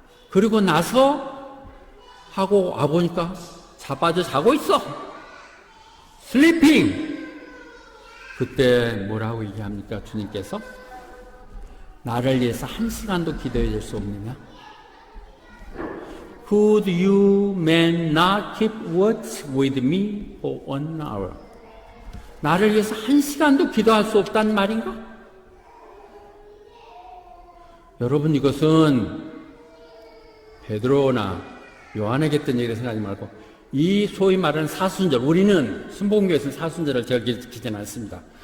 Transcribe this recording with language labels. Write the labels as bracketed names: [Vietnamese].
[Korean] 그리고 나서 하고 와보니까 자빠져 자고 있어. 슬리핑. 그때 뭐라고 얘기합니까? 주님께서 나를 위해서 1시간도 기도해 줄 수 없느냐? [English] Could you men not keep watch with me for 1 hour? [Korean] 나를 위해서 1시간도 기도할 수 없다는 말인가? 여러분, 이것은 베드로나 요한에게 했던 얘기를 생각하지 말고 이 소위 말하는 사순절, 우리는 신봉교에서는 사순절을 절기지는 않습니다.